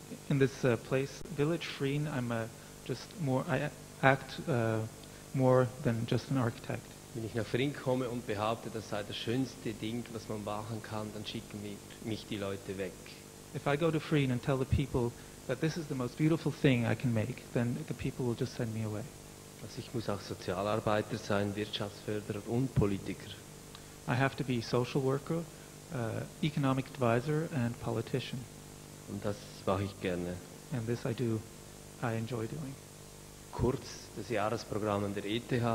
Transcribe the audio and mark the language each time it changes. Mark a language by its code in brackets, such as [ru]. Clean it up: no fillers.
[en] In this village Vrin, I act more than just an architect. [de] Wenn ich nach Vrin komme und behaupte, das sei das schönste Ding, was man machen kann, dann schicken mich die Leute weg. [en] If I go to Vrin and tell the people that this is the most beautiful thing I can make, then the people will just send me away. [de] Also ich muss auch Sozialarbeiter sein, Wirtschaftsförderer und Politiker. [en] I have to be social worker, economic advisor and politician. [de] Und das mache ich gerne. [en] And this I enjoy doing. [de] Kurz das Jahresprogramm an der ETH.